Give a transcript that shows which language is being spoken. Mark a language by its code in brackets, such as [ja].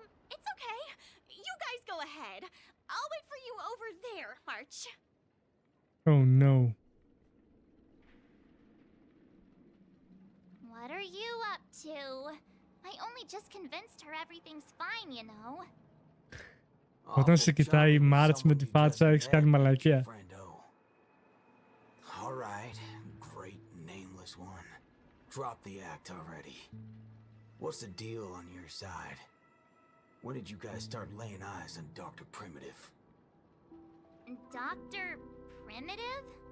[en] It's okay. You guys go ahead. I'll wait for you over there, March. Oh no. What are you up to? I only just convinced her everything's fine, you know. [el] Όταν σε κοιτάει η Μάρτς με τη φάτσα, έχεις κάνει μαλακία. [en] Alright, great nameless one. Drop the act already. What's the deal on your side? When did you guys start laying eyes on Dr. Primitive? Dr. Primitive?